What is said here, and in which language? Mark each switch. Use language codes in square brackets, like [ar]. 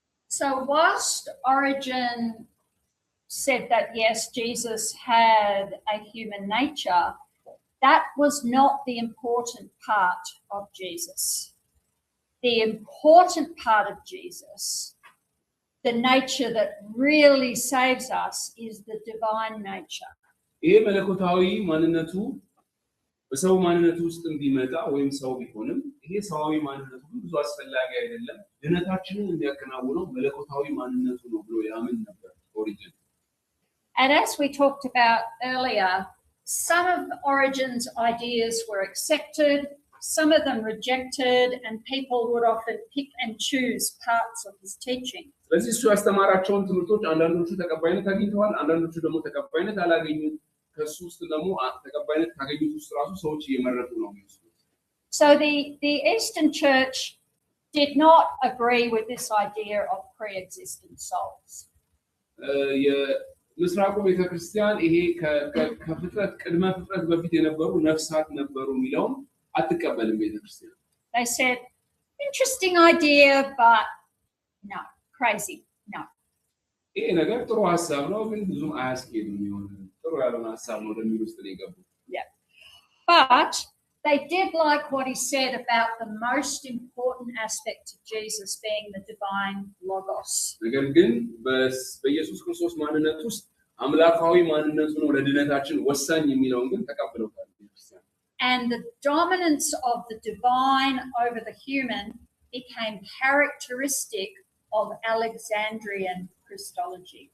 [en] So whilst Origen said that yes, Jesus had a human nature, that was not the important part of Jesus. The important part of Jesus, the nature that really saves us, is the divine nature. [am] ይሄ መለኮታዊ ማንነቱ በሰው ማንነቱ ውስጥ እንዲመጣ ወይም ሰው ቢሆንም ይሄ ሰዋዊ ማንነቱ ብዙ አስፈላጊ አይደለም፣ ድነታችንን የሚያከናውነው መለኮታዊ ማንነቱ ነው ብሎ ያምን ነበር ኦሪጅን። [en] And as we talked about earlier, some of Origen's ideas were accepted, some of them rejected, and people would often pick and choose parts of his teaching. [am] ስለዚህ እሱ ያስተማራቸውን ትምህርቶች አንዳንዶቹ ተቀባይነት አግኝተዋል፣ አንዳንዶቹ ደግሞ ተቀባይነት አላገኙም። ከሱ ውስጥ ደግሞ ተቀባይነት ካገኙት ውስጥ ራሱ ሰዎች እየመረጡ ነው የሚወስዱት። [en] So the Eastern Church did not agree with this idea of pre-existent souls. [am] የምስራቁ ቤተክርስቲያን ይሄ ከፍጥረት ቅድመ ፍጥረት በፊት የነበሩ ነፍሳት ነበሩ የሚለውን አትቀበልም ቤተክርስቲያን። [en] They said, interesting idea, but no, crazy, no. [am] ይሄ ነገር ጥሩ ሐሳብ ነው ግን ብዙም አያስኬድም ይሆን ጥሩ ያልሆነ ሐሳብ ነው ወደሚል ውስጥ ነው የገቡት። [en] Yeah. But they did like what he said about the most important aspect of Jesus being the divine logos. [am] ነገር ግን በኢየሱስ ክርስቶስ ማንነት ውስጥ አምላካዊ ማንነቱ ነው ለድነታችን ወሳኝ የሚለውን ግን ተቀብለውታል ቤተክርስቲያን። [en] And the dominance of the divine over the human became characteristic of Alexandrian Christology.